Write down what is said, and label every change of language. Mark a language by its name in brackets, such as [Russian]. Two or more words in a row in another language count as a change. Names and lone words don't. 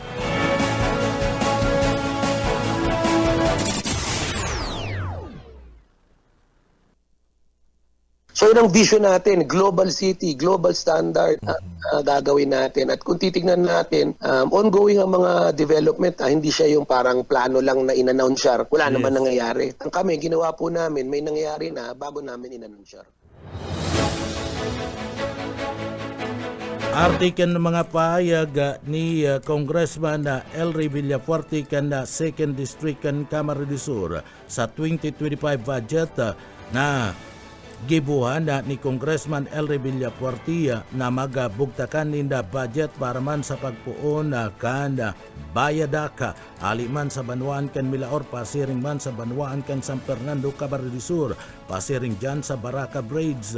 [Filipino] So yun ang vision natin, [English] global city, global standard [Filipino] gagawin natin. At kung titignan natin, ongoing ang mga development, hindi siya yung parang plano lang na in-announce. Wala naman nangyayari. Ang kami, ginawa po namin, may nangyayari na bago namin in-announce. [Bikol] Artikan ng mga pahayag ni Congressman Elry Villapuerte kan 2nd District kan Camarines del Sur sa 2025 budget na gibuhan ni Congressman Elry Villapuerte na magabugtakan ninda budget para man sa pagpuon kan bayadaka aliman sa banwaan kan Milaor, pasiring man sa banwaan kan San Fernando, Camarines del Sur, pasiring dyan sa Baraka Braids.